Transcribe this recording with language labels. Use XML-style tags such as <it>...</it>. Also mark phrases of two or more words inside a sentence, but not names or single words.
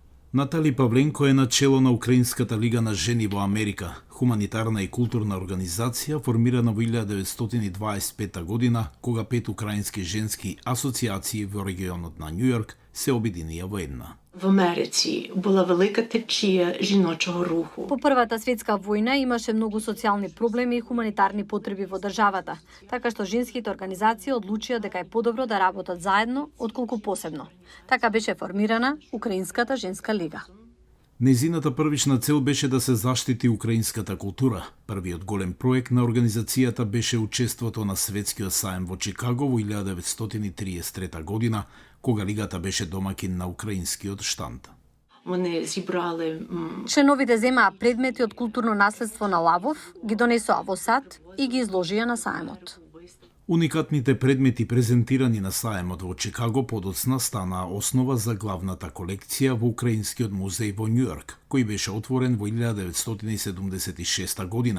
<mk>Натали Павленко е начело на Украинската лига на жени во Америка, хуманитарна и културна организација формирана во 1925 година, кога 5 украински женски асоциации во регионот на Њујорк се обединија во една.</mk> <uk>В Америці була велика течія жіночого руху.</uk> <mk>По Првата светска војна имаше многу социјални проблеми и хуманитарни потреби во државата, така што женските организации одлучија дека е подобро да работат заедно отколку посебно. Така беше формирана Украинската женска лига. Незината првична цел беше да се заштити украинската култура. Првиот голем проект на организацијата беше учеството на Светскиот саем во Чикаго во 1933 година, кога лигата беше домакин на украинскиот штанд.</mk> <uk>Вони зібрали</uk> <mk>Членовите земаа предмети од културно наследство на Лавов, ги донесоа во САД и ги изложија на саемот. Уникатните предмети презентирани на саемот во Чикаго подоцна стана основа за главната колекција во Украинскиот музеј во Њујорк, кој беше отворен во 1976 година.</mk>